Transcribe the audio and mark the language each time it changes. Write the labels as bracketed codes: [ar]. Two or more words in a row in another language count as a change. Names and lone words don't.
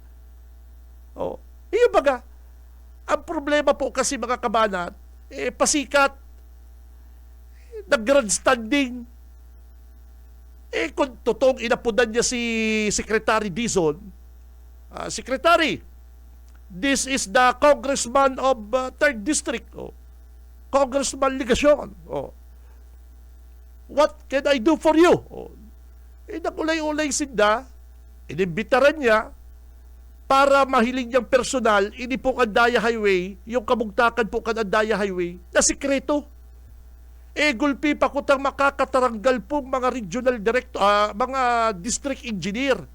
[bik] Iyo baga, ang problema po kasi mga kabanat, pasikat, nag-grandstanding, kung totoong inapudan niya si Secretary Dizon, Secretary, [en] this is the Congressman of 3rd District. Congressman Ligasyon. What can I do for you? [bik] Nakulay-ulay sinda, inimbitaran niya para mahiling niyang personal, ini pong Andaya Highway, yung kamugtakan po kan Andaya Highway, na sikreto. Gulpi pa kutang makakataranggal pong mga regional director, mga district engineer.